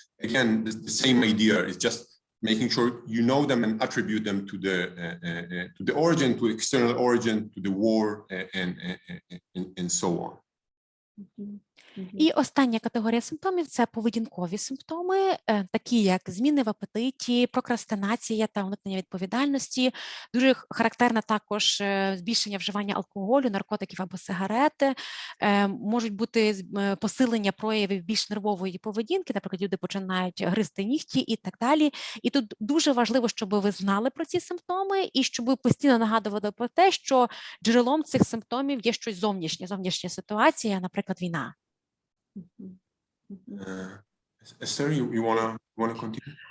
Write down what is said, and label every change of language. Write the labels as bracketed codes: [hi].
[en] Again, the same idea is just making sure you know them and attribute them to the origin, to external origin, to the war, and so on. [uk] І остання категорія симптомів – це поведінкові симптоми, такі як зміни в апетиті, прокрастинація та уникнення відповідальності. Дуже характерне також збільшення вживання алкоголю, наркотиків або сигарети. Можуть бути посилення проявів більш нервової поведінки, наприклад, люди починають гризти нігті і так далі. І тут дуже важливо, щоб ви знали про ці симптоми і щоб ви постійно нагадували про те, що джерелом цих симптомів є щось зовнішня ситуація, наприклад, війна. [en] Esther, you wanna continue?